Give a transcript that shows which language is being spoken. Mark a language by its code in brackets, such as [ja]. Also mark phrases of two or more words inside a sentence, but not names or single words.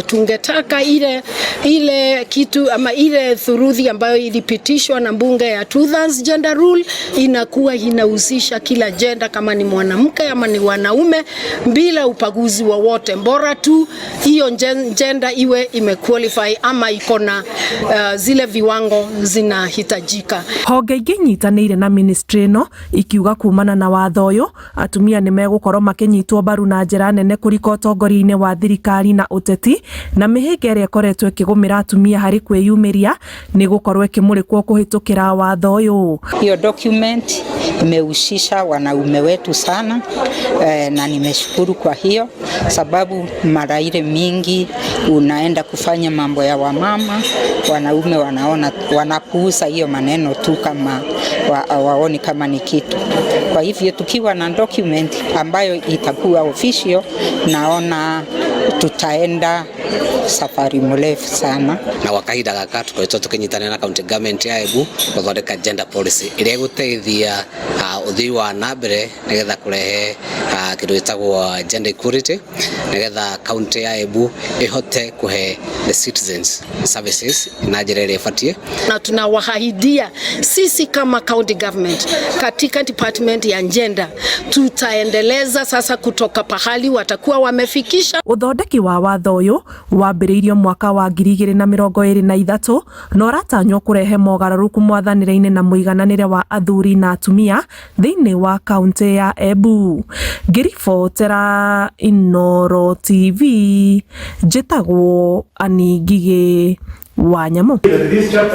[sw] Tungetaka ile kitu ama ile thuruthi ambayo ilipitishwa na bunge ya 2/3 [en] gender rule [sw] inakuwa inahusisha kila gender, kama ni mwanamke ama ni wanaume, bila upaguzi wowote, bora tu hiyo gender iwe imequalify ama iko na zile viwango zinahitajika. [ki] Honge ingĩ nyitanĩire na ministry no ikiuga kumana na watho ũyũ atumia nĩ megũkorwo makinyitwo mbaru na njĩra nene kũrika ũtongoria-inĩ wa thirikari na ũteti, na mĩhĩnga ĩrĩa ĩkoretwo ĩkĩgũmĩra atumia harĩ kwĩyumĩria nĩ gũkorwo ĩkĩmũrĩkwo kũhĩtũkĩra watho ũyũ. [sw] Hiyo document imehusisha wanaume wetu sana, na nimeshukuru kwa hiyo sababu mara ile mingi unaenda kufanya mambo ya wamama, wanaume wanapuuza hiyo maneno tu kama waoni kama ni kitu. Kwa hivyo tukiwa na document ambayo itakuwa official, naona tutaenda safari mrefu sana. [ki] Na wakahinda gaka tukoretwo tukinyitana na [en] county government [ki] ya Embu guthondeka [en] gender policy [ki] iria iguteithia uthii wa nambere nigetha kurehe kindu gitagwo [en] gender equality, [ki] nigetha county ya Embu ihote kuhe [en] the citizens services [ki] na njira iria ibatie. [sw] Na tunawahahidia sisi kama [en] county government [sw] katika department ya gender tutaendeleza sasa kutoka pahali watakuwa wamefikisha. [ki] Uthondeki wa watho uyu wambĩrĩirio mwaka wa 2023 na ũratanywo kurehe mogarũrũku mwathanĩre-inĩ na mũigananĩre wa athuri na atumia thĩinĩ wa kaunti ya Embu. Ngĩribotera Inooro TV, njĩtagwo Anĩ Ngigĩ Wanyamũ.